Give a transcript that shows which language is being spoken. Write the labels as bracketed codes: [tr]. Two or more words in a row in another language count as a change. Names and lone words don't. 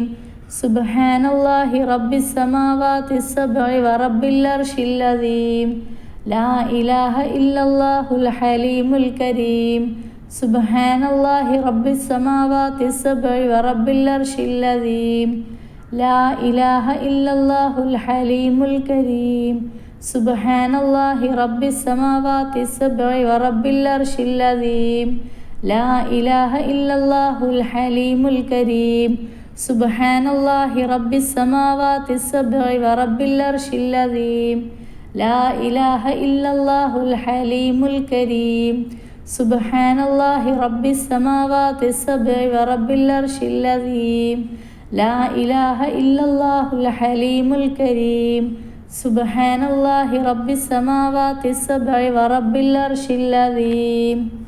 [ar] سبحان الله رب السماوات السبع ورب العرش العظيم. لا إله إلا الله الحليم الكريم. سبحان الله رب السماوات السبع ورب العرش العظيم. لا إله إلا الله الحليم الكريم. سبحان الله رب السماوات السبع ورب العرش العظيم لا إله إلا الله الحليم الكريم سبحان الله رب السماوات السبع ورب العرش العظيم لا إله إلا الله الحليم الكريم سبحان الله رب السماوات السبع ورب العرش العظيم لا إله إلا الله الحليم الكريم سبحان الله رب السماوات السبع ورب العرش العظيم